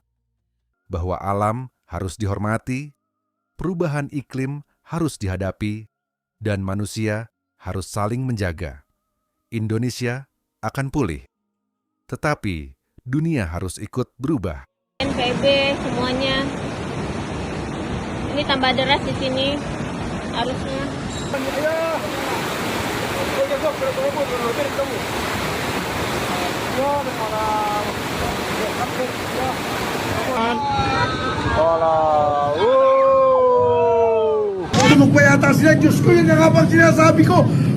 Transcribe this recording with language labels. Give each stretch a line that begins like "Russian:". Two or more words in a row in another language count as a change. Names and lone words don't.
Indonesian: Bahwa alam harus dihormati, perubahan iklim harus dihadapi, dan manusia harus saling menjaga. Indonesia akan pulih, tetapi dunia harus ikut berubah. NPB semuanya, ini tambah deras di sini, harusnya.
Filipino: Tulog pa yata sila, Diyos ko, yun ang habang sinasabi ko.